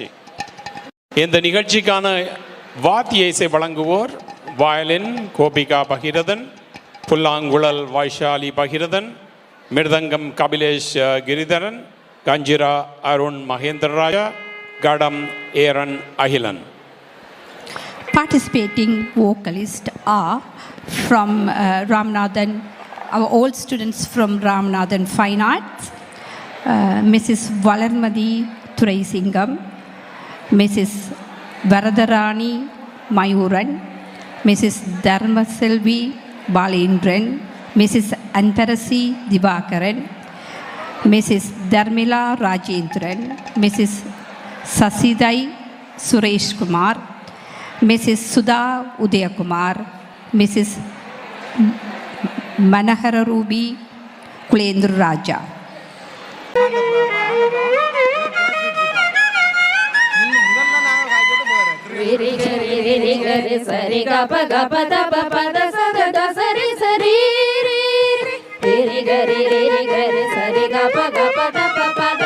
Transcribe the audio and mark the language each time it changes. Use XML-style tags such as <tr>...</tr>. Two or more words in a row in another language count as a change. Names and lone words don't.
<ta>இந்த நிகழ்ச்சிக்கான வாத்திய இசை வழங்குவோர் வயலின் கோபிகா பகிரதன், புல்லாங்குழல் வைஷாலி பகிரதன், மிருதங்கம் கபிலேஷ் கிரிதரன், கஞ்சிரா அருண் மகேந்திரராஜா, கடம் ஏரன் அகிலன்.</ta> <en>Participating vocalists are from Ramanathan, our old students from Ramanathan Fine Arts, Mrs. Valarmadi Thuraisingam, Mrs. Varadarani Mayuran, Mrs. Dharmaselvi Balendran, Mrs. Antarasi Divakaran, Mrs. Dharmila Rajendran, Mrs. Sasidai Suresh Kumar, Mrs. Sudha Udayakumar, Mrs. Manahara Ruby Kulendra Raja. Re ga re sa re ga pa da pa da sa re sa re re re ga re sa re ga pa da pa</en>